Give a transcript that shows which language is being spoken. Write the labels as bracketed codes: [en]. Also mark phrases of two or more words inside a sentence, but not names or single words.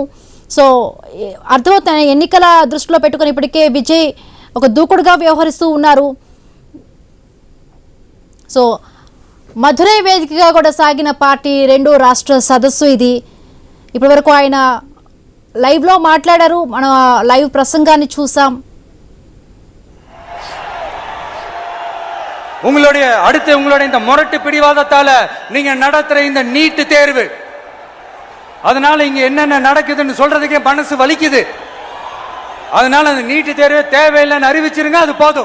[te] సో అర్థమవుతాయి, ఎన్నికల దృష్టిలో పెట్టుకొని ఇప్పటికే విజయ్ ఒక దూకుడుగా వ్యవహరిస్తూ ఉన్నారు. సో మధురై వేదికగా కూడా సాగిన పార్టీ 2వ రాష్ట్ర సదస్సు ఇది. ఇప్పటివరకు ఆయన లైవ్లో మాట్లాడారు, మనం లైవ్ ప్రసంగాన్ని చూసాం. [ta] உங்களுடைய இந்த முரட்டு பிடிவாதத்தால நீங்க நடத்துற இந்த நீட் தேர்வு, அதனால இங்க என்னென்ன நடக்குதுன்னு சொல்றதுக்கே மனசு வலிக்குது. அதனால அந்த நீட் தேர்வு தேவையில்லைன்னு அறிவிச்சிருங்க, அது போதும்.